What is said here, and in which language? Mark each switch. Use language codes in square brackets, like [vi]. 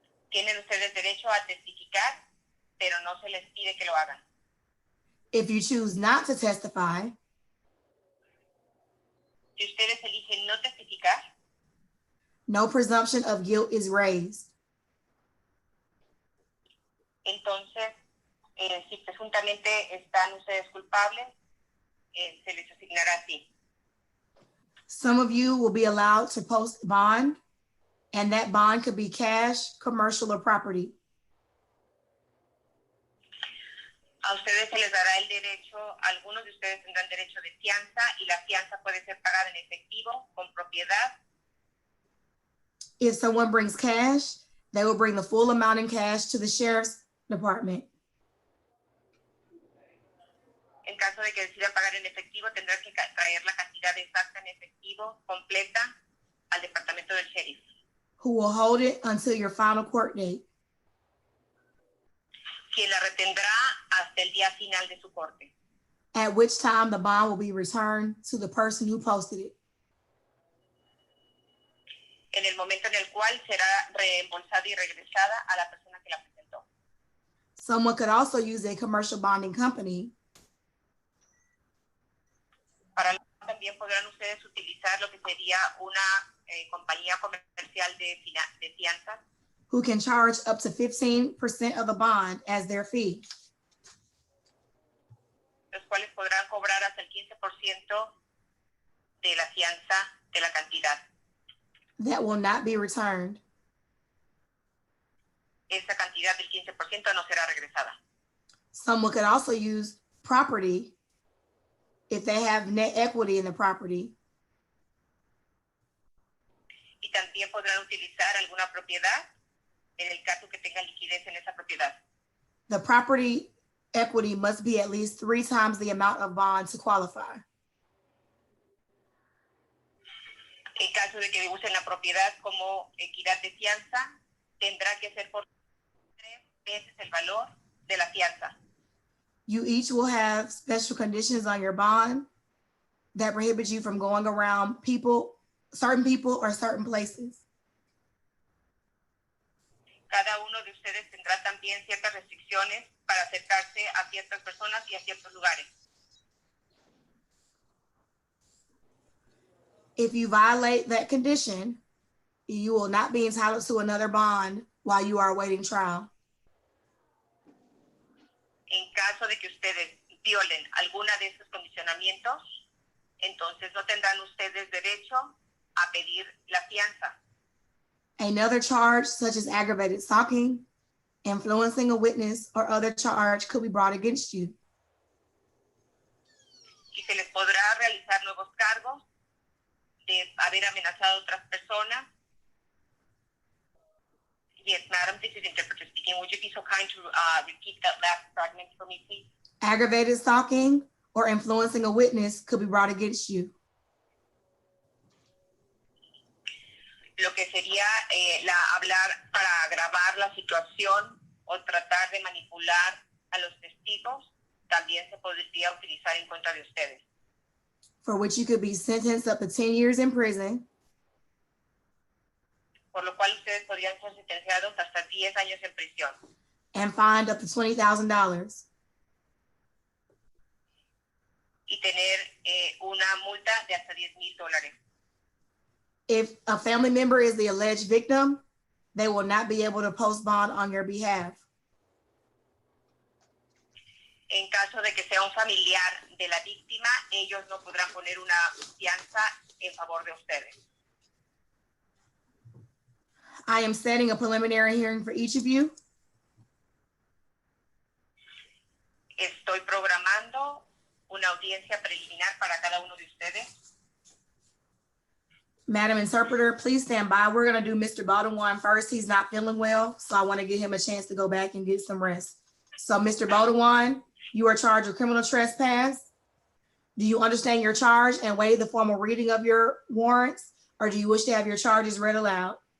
[es] Tienen ustedes derecho a testificar, pero no se les pide que lo hagan. [en] If you choose not to testify, [es] Si ustedes eligen no testificar, [en] no presumption of guilt is raised. [es] entonces, si presuntamente están ustedes culpables, se les asignará así. [en] Some of you will be allowed to post bond, and that bond could be cash, commercial, or property. [es] A ustedes se les dará el derecho, algunos de ustedes tendrán derecho de fianza y la fianza puede ser pagada en efectivo, con propiedad. [en] If someone brings cash, they will bring the full amount in cash to the sheriff's department. [es] En caso de que decida pagar en efectivo, tendrá que traer la cantidad exacta en efectivo, completa, al departamento del sheriff, [en] Who will hold it until your final court date. [es] quien la retendrá hasta el día final de su corte, [en] At which time the bond will be returned to the person who posted it. [es] en el momento en el cual será reembolsada y regresada a la persona que la presentó. [en] Someone could also use a commercial bonding company [es] Para también podrán ustedes utilizar lo que sería una compañía comercial de fianzas, [en] who can charge up to 15% of the bond as their fee. [es] los cuales podrán cobrar hasta el 15% de la fianza de la cantidad. [en] That will not be returned. [es] Esa cantidad del 15% no será regresada. [en] Someone could also use property if they have net equity in the property. [es] Y también podrán utilizar alguna propiedad en el caso que tenga liquidez en esa propiedad. [en] The property equity must be at least 3 times the amount of bond to qualify. [es] En caso de que usen la propiedad como equidad de fianza, tendrá que ser por 3 veces el valor de la fianza. [en] You each will have special conditions on your bond that prohibit you from going around certain people or certain places. [es] Cada uno de ustedes tendrá también ciertas restricciones para acercarse a ciertas personas y a ciertos lugares. [en] If you violate that condition, you will not be entitled to another bond while you are awaiting trial. [es] En caso de que ustedes violen alguna de esos condicionamientos, entonces no tendrán ustedes derecho a pedir la fianza. [en] Another charge, such as aggravated stalking, influencing a witness, or other charge could be brought against you. [es] Y se les podrá realizar nuevos cargos de haber amenazado a otras personas. [en] Yes, madam, this is interpreter speaking. Would you be so kind to repeat that last fragment for me, please? Aggravated stalking or influencing a witness could be brought against you. [es] Lo que sería hablar para agravar la situación o tratar de manipular a los testigos, también se podría utilizar en contra de ustedes. [en] For which you could be sentenced up to 10 years in prison, [es] por lo cual ustedes podrían ser sentenciados hasta 10 años en prisión. [en] and fined up to $20,000. [es] Y tener una multa de hasta $10,000. [en] If a family member is the alleged victim, they will not be able to post bond on your behalf. [es] En caso de que sea un familiar de la víctima, ellos no podrán poner una fianza en favor de ustedes. [en] I am setting a preliminary hearing for each of you. [es] Estoy programando una audiencia preliminar para cada uno de ustedes. [en] Madam Interpreter, please stand by. We're gonna do Mr. Baldwin first. He's not feeling well, so I wanna give him a chance to go back and get some rest. So Mr. Baldwin, you are charged with criminal trespass. Do you understand your charge and waive the formal reading of your warrants? Or do you wish to have your charges read aloud?